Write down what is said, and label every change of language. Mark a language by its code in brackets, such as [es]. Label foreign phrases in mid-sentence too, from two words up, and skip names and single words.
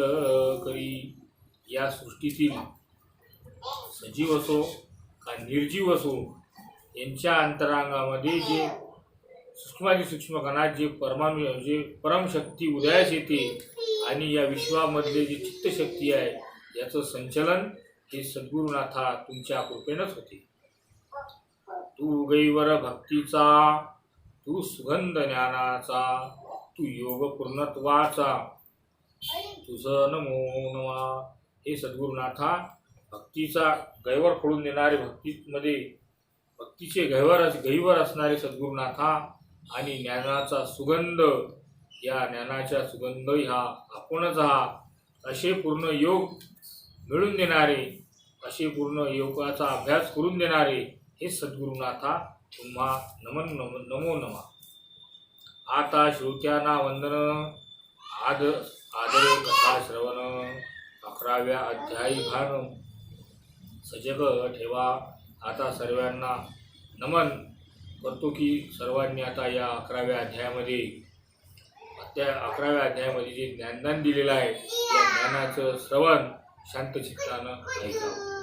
[mr] करी, या सृष्टीतील सजीव असो का निर्जीव असो, यांच्या अंतरांगामध्ये जे सूक्ष्म कणात जे परमशक्ती उदयास येते आणि या विश्वामधले जे चित्तशक्ती आहे, याचं संचलन हे सद्गुरुनाथा तुमच्या कृपेनंच होते। तू गैवर भक्तीचा, तू सुगंध ज्ञानाचा, तू योग पूर्णत्वाचा, तुझं [sa] नमो नमः। [mr] हे सद्गुरुनाथा, भक्तीचा गैवर फोडून देणारे, भक्तीचे गैवर असणारे सद्गुरुनाथा आणि ज्ञानाचा सुगंध, या ज्ञानाच्या सुगंध हा आपणच आहात, असे पूर्ण योग मिळून देणारे, असे पूर्ण योगाचा अभ्यास करून देणारे हे सद्गुरुनाथा, तुम्हा [sa] नमो नमः। [mr] आता श्रोत्यांना वंदन, आदरे कथा श्रवण, 11व्या अध्यायी भान सजग ठेवा। आता सर्वांना नमन करतो की सर्वांनी आता या 11व्या अध्यायामध्ये जे ज्ञानदान दिलेलं आहे, या ज्ञानाचं श्रवण शांत चित्तानं ऐकावं।